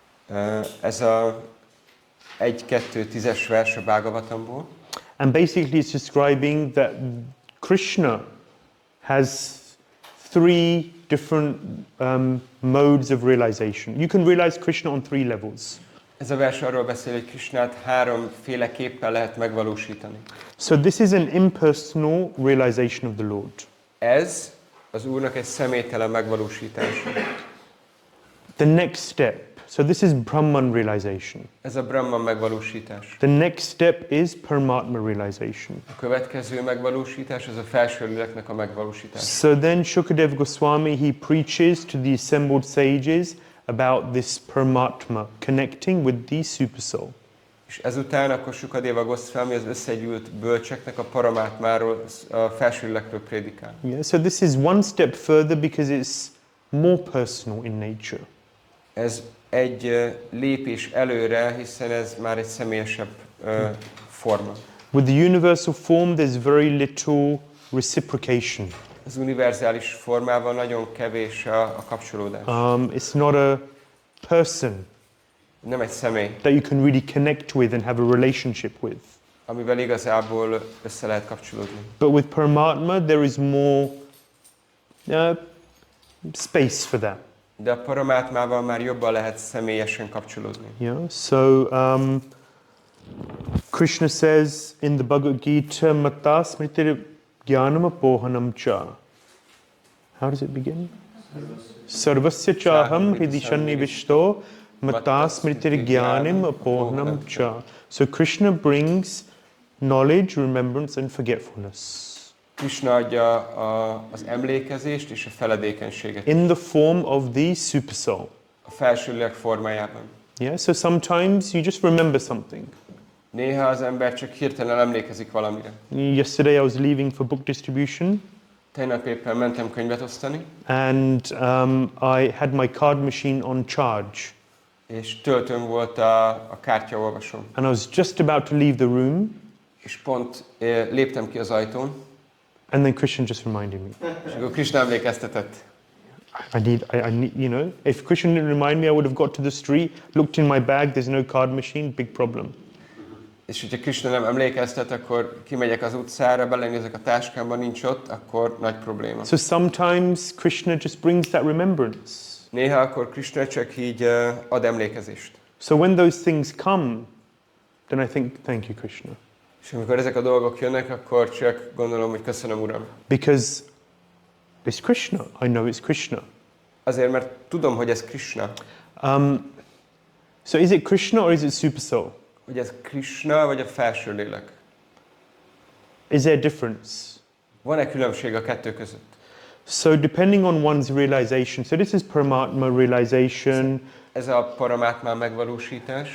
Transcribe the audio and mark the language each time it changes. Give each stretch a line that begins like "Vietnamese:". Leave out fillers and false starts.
Hungarian: Ez a 1-2-10-es vers a Bhagavatamból.
English: And basically it's describing that Krishna has 3 different modes of realization. You can realize Krishna on 3 levels.
Hungarian: Ez a vers arról beszél, hogy Krisnát 3 féleképpen lehet megvalósítani.
English: So this is an impersonal realization of the Lord.
Hungarian: Ez az Úrnak egy személytelen megvalósítása.
English: The next step. So this is Brahman realization.
Hungarian: Ez a Brahman megvalósítás.
English: The next step is Paramatma realization.
Hungarian: A következő megvalósítás az a felső léleknek a megvalósítása.
English: So then Shukadev Goswami, he preaches to the assembled sages about this Paramatma, connecting with the Supersoul.
Hungarian: És ezután akkor Sukadeva Goswami az összegyűlt bölcseknek a paramátmáról, a felső lélekről prédikál.
English: Yeah, so this is one step further because it's more personal in nature.
Hungarian: Ez egy lépés előre, hiszen ez már egy személyesebb forma.
English: With the universal form, there's very little reciprocation.
Hungarian: Az univerzális formában nagyon kevés a kapcsolódás.
English: It's not a person
Hungarian: Nem egy személy,
English: that you can really connect with and have a relationship with.
Hungarian: amivel igazából össze lehet kapcsolódni.
English: But with Paramatma, there is more space for that.
Hungarian: De a paramátmával már jobban lehet személyesen kapcsolódni.
English: Yeah. So Krishna says in the Bhagavad Gita,
Sanskrit: "Matta smritir jnanam apohanam cha."
English: How does it begin?
Sanskrit: Sarvasya chaham hridi sannivishto matta smritir jnanam apohanam cha.
English: So Krishna brings knowledge, remembrance, and forgetfulness.
Hungarian: Krishna adja az emlékezést és a feledékenységet.
English: In the form of the Supersoul.
Hungarian: A felső lélek formájában.
English: Yeah, so sometimes you just remember something.
Hungarian: Néha az ember csak hirtelen emlékezik valamire.
English: Yesterday I was leaving for book distribution.
Hungarian: Tegnap éppen mentem könyvet osztani.
English: And I had my card machine on charge.
Hungarian: És töltőn volt a kártyaolvasóm.
English: And I was just about to leave the room.
Hungarian: És pont léptem ki az ajtón.
English: And then Krishna just reminded me.
Hungarian: És akkor Krishna emlékeztetett.
English: I need, you know, if Krishna didn't remind me, I would have got to the street, looked in my bag, there's no card machine, big problem.
Hungarian: És hogyha Krishna nem emlékeztet, akkor kimegyek az utcára, belenézek a táskámban, nincs ott, akkor nagy probléma.
English: So sometimes Krishna just brings that remembrance.
Hungarian: Néha akkor Krishna csak így ad emlékezést.
English: So when those things come, then I think, thank you, Krishna.
Hungarian: És amikor ezek a dolgok jönnek, akkor csak gondolom, hogy köszönöm, Uram.
English: Because it's Krishna. I know it's Krishna.
Hungarian: Azért, mert tudom, hogy ez Krishna.
English: So is it Krishna or is it Supersoul?
Hungarian: Hogy ez Krishna, vagy a felső lélek?
English: Is there a difference?
Hungarian: Van-e különbség a kettő között?
English: So depending on one's realization, so this is Paramatma realization.
Hungarian: Ez a paramátmá megvalósítás.